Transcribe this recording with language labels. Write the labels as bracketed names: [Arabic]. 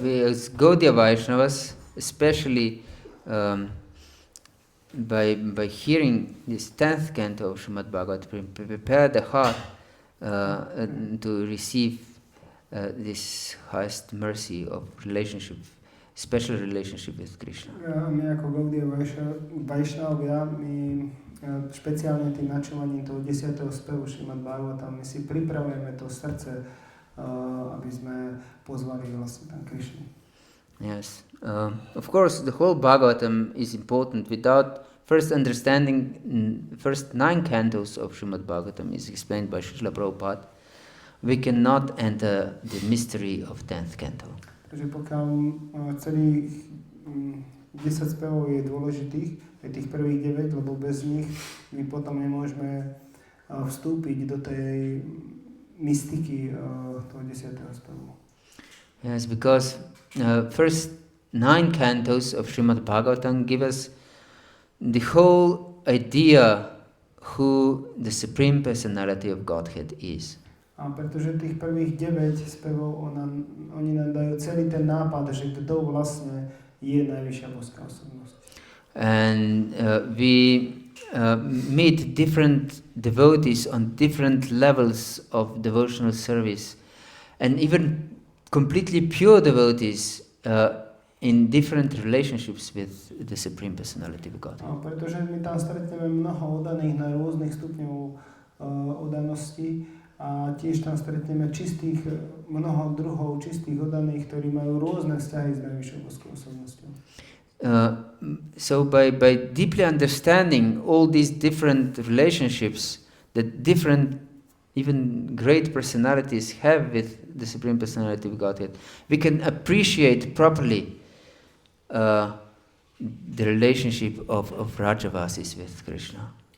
[English] We as Gaudiya Vaishnavas, especially by hearing this 10th canto of Srimad Bhagavatam, prepare the heart to receive this highest mercy of relationship, special relationship with Krishna. [Slovak] My ako Gaudiya Vaishnavia, my špeciálne tým načúvaním toho 10. spevu Srimad Bhagavatam, my si pripravujeme to srdce, aby sme pozvali vlastne tam Krishnu. [English] Yes. Of course, the whole Bhagavatam is important. Without first understanding first 9 cantos of Srimad Bhagavatam is explained by Srila Prabhupada, we cannot enter the mystery of 10th canto. [Slovak] Takže pokiaľ celých 10 spevov je dôležitých, aj tých prvých 9, lebo bez nich my potom nemôžeme vstúpiť do tej mystiky toho 10. spevu. [English] Yes, because first 9 cantos of Srimad Bhagavatam give us the whole idea who the Supreme Personality of Godhead is. [Slovak] A pretože tých prvých 9 spevov oni nám dajú celý ten nápad, že kto vlastne je najvyššia boská osobnosť. [English] And we meet different devotees on different levels of devotional service, and even completely pure devotees in different relationships with the Supreme Personality of God. [Slovak] A pretože my tam stretneme mnoho oddaných na rôznych stupňov oddanosti a tiež tam stretneme mnoho druhov čistých oddaných, ktorí majú rôzne vzťahy s najvyššou boskou osobnosťou. [English] So by deeply understanding all these different relationships that different even great personalities have with the Supreme Personality of Godhead, we can appreciate properly the relationship of Rajavasis with Krishna.